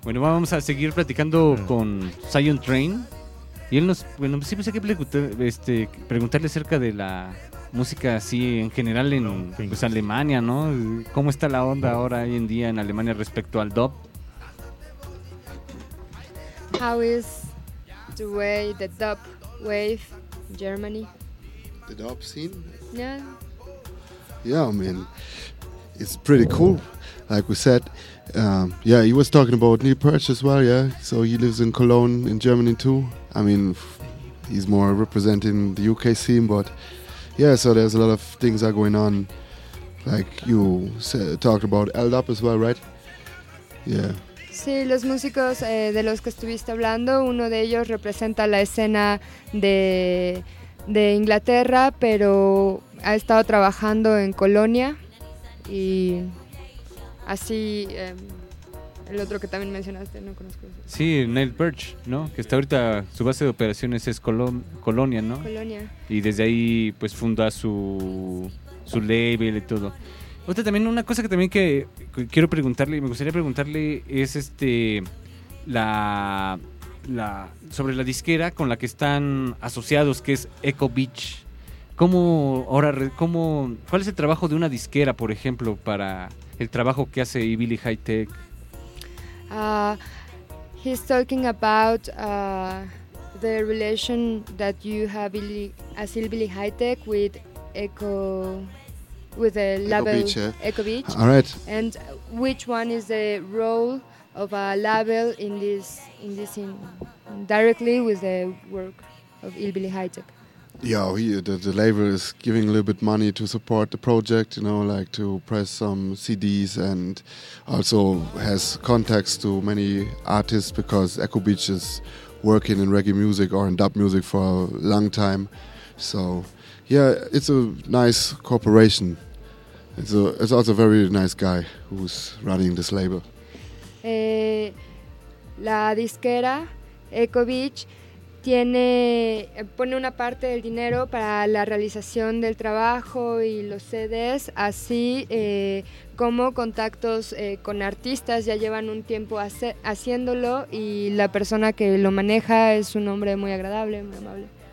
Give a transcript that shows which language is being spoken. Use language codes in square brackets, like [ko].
[es] Bueno, vamos a seguir platicando con Zion Train. Y él sí pensé que preguntarle acerca de la música así en general en pues, Alemania, ¿no? ¿Cómo está la onda ahora hoy en día en Alemania respecto al dub? [en] How is the way the dub wave Germany? The dub scene? Yeah. Yeah, I mean, it's pretty cool. Like we said, he was talking about Neil Peart as well, yeah? So he lives in Cologne in Germany too. I mean, he's more representing the UK scene, but yeah, so there's a lot of things are going on. Like you talked about LDAP as well, right? Yeah. [es] Sí, los músicos de los que estuviste hablando, uno de ellos representa la escena de Inglaterra, pero ha estado trabajando en Colonia y... Así el otro que también mencionaste, no conozco. Ese. Sí, Neil Peart, ¿no? Que está ahorita, su base de operaciones es Colonia, ¿no? Colonia. Y desde ahí, pues, funda su, su label y todo. Otra también, una cosa que también que quiero preguntarle, me gustaría preguntarle, es este, la sobre la disquera con la que están asociados, que es Echo Beach. ¿Cómo, ahora, cómo, cuál es el trabajo de una disquera, por ejemplo, para el trabajo que hace Billy High Tech? [en] He's talking about the relation that you have Billy, Asil Billy High Tech with Echo, with the label Echo Beach. Yeah. Echo Beach. All right. And which one is the role of a label in this, in this scene, directly with the work of Il Billy High Tech? Yeah, he, the label is giving a little bit money to support the project, you know, like to press some CDs, and also has contacts to many artists because Echo Beach is working in reggae music or in dub music for a long time. So, yeah, it's a nice cooperation. It's a, it's also a very nice guy who's running this label. [es] La disquera Echo Beach tiene, pone una parte del dinero para la realización del trabajo y los CDs, así como contactos con artistas, ya llevan un tiempo haciéndolo y la persona que lo maneja es un hombre muy agradable, muy amable.